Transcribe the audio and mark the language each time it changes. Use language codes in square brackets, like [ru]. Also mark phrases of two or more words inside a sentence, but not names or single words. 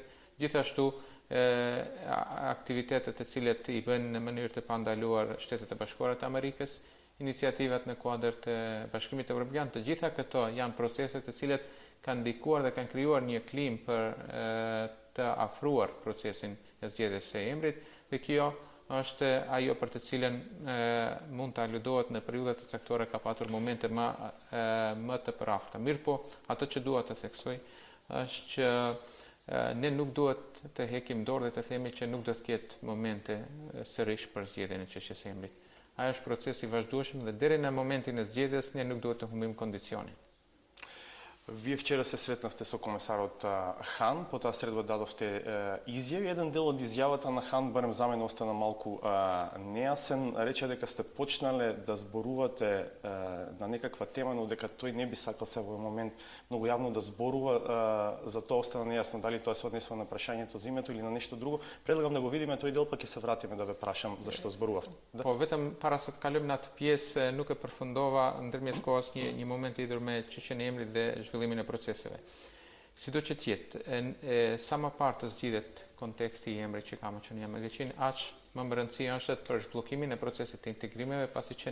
[sq] gjithashtu aktivitetet të cilet i bën në mënyrë të pandaluar Shtetet e Bashkuara të Amerikës, iniciativat në kuadër të Bashkimit Evropian, të gjitha këto janë procese të cilet kanë ndikuar dhe kanë krijuar një klim për të afruar procesin e zgjedhjes së emrit, dhe kjo është ajo për të cilën mund të aludohet në periudhat të caktuara ka patur momente më të përafërta. Mirë po, atë që dua të theksoj është që ne nuk duhet të hekim dorë dhe të themi që nuk do të ketë momente sërish për zgjedhjen e çështjes së emrit. Ajo është proces i vazhdueshëm dhe deri në momentin e zgjedhjes ne nuk duhet të humbim kondicionin. [mk] Вие вчера се сретнавте со комесарот Хан, потоа средба дадовте изјави. Еден дел од изјавата на Хан, барем за мене, остана малку нејасен. Рече дека сте почнале да зборувате на некаква тема, но дека тој не би сакал се во момент многу јавно да зборува. За тоа остана нејасно дали тоа се однесува на прашањето за името или на нешто друго. Предлагам да го видиме тој дел, па ќе се вратиме да ве прашам зашто зборувавте. [sq] Po vetëm para se të kalojmë në atë pjesë nuk e përfundova ndërmjet kohës një moment lidhur me çështjen e emrit dhe zhvillimin e proceseve. Sido që tjetë, sa më parë të zgjidhet konteksti i emrit që ka Maqedonia me Greqinë, aq më më rëndësi është për zhbllokimin e procesit të integrimeve, pasi që